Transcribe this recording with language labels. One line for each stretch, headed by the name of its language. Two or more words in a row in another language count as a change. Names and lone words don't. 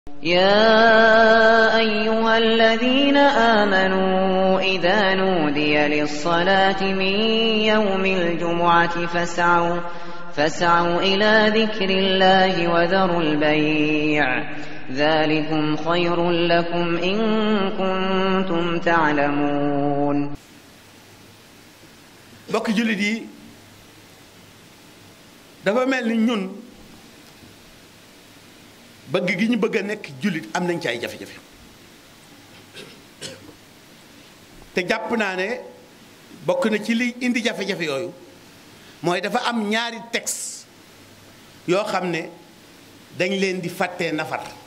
Arabic: يا أيها الذين آمنوا إذا نودي للصلاة من يوم الجمعة فاسعوا إلى ذكر الله وذروا البيع ذلكم خير لكم إن كنتم تعلمون.
Wolof: mbokk jullit yi dafa mel ni ñun bëgg gi ñu bëgg a nekk jullit am nañ ci ay jafe-jafe te jàpp naa ne bokk na ci li indi jafe-jafe yooyu mooy dafa am ñaari texte yoo xam ne dañ leen di fàttee nafar.